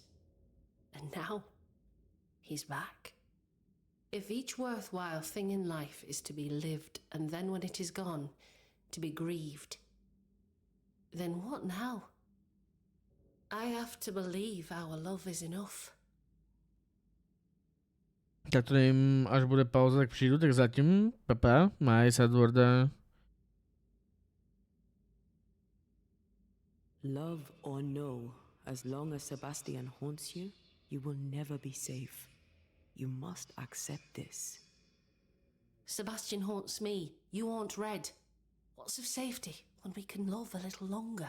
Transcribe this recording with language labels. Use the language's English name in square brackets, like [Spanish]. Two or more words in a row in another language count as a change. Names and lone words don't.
[English] And now, he's back. If each worthwhile thing in life is to be lived, and then when it is gone, to be grieved, then what now? I have to believe our love is enough. [Czech] Tak to nevím, až bude pauza, tak přijdu, tak zatím, papa, [Slovak] maj sa dvorda. [English] Love or no, as long as Sebastian haunts you, you will never be safe. You must accept this. Sebastian haunts me, you haunt Red. What's of safety when we can love a little longer?